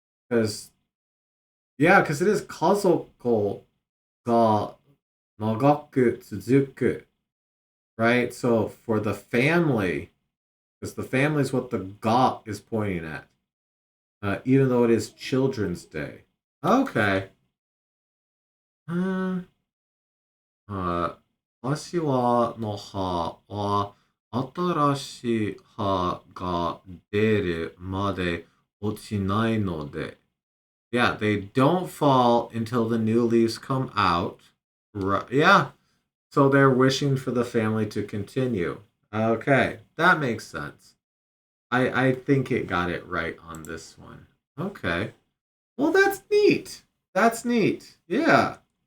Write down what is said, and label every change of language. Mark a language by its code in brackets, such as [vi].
[en] Because because it is [ja] kazoko ga nagaku tsuzuku, [en] right? So for the family, because the family is what the ga is pointing at, even though it is Children's Day. Okay. [ja] Uh, 柏の葉は新しい葉が出るまで落ちないので。 [en] Yeah, they don't fall until the new leaves come out. Right. Yeah. So they're wishing for the family to continue. Okay, that makes sense. I think it got it right on this one. Okay. Well, that's neat. That's neat. Yeah.